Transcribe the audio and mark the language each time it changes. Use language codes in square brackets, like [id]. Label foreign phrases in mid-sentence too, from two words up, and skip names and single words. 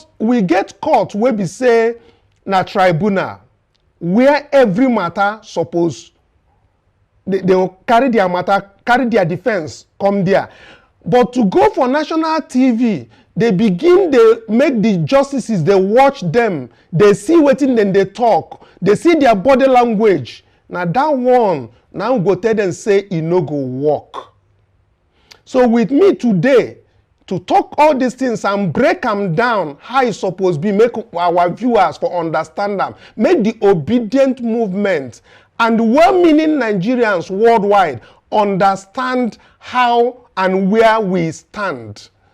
[pcm] We get court where we say na tribunal, where every matter suppose they will carry their matter, carry their defense, come there. But to go for national TV, they begin, they make the justices, they watch them, they see wetin then they talk, they see their body language. Now that one, now go tell them say e no go work. So with me today, to talk all these things and break them down, how it's supposed to be, make our viewers for understand them, make the obedient movement and well-meaning Nigerians worldwide understand how and where we stand.